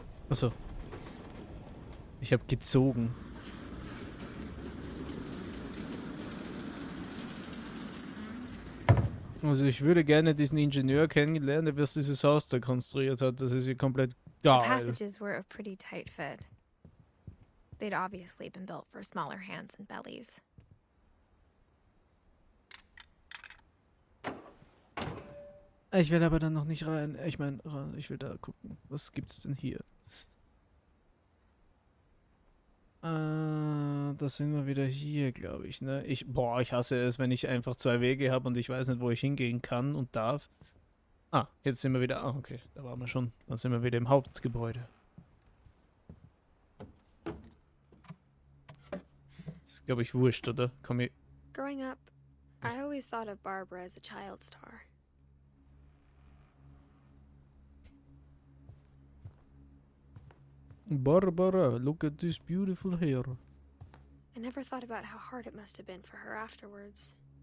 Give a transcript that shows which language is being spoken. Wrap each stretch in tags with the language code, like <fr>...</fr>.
<de>Achso. Ich habe gezogen. Also ich würde gerne diesen Ingenieur kennenlernen, der dieses Haus da konstruiert hat. Das ist hier komplett</de> <en>The</en> <de>geil.</de> <en>passages were a pretty tight fit. They'd obviously been built for smaller hands and bellies.</en> <de>Ich will aber dann noch nicht rein. Ich meine, ich will da gucken. Was gibt's denn hier? Da sind wir wieder hier, glaube ich, ne? Ich hasse es, wenn ich einfach zwei Wege habe und ich weiß nicht, wo ich hingehen kann und darf. Ah, jetzt sind wir wieder. Ah, okay, da waren wir schon. Dann sind wir wieder im Hauptgebäude. Ist, glaube ich, wurscht, oder? Komm ich.</de> <en>Growing up, I always thought of Barbara as a child star. Barbara, look at this beautiful hair. I never thought about how hard it must have been for her afterwards.</en>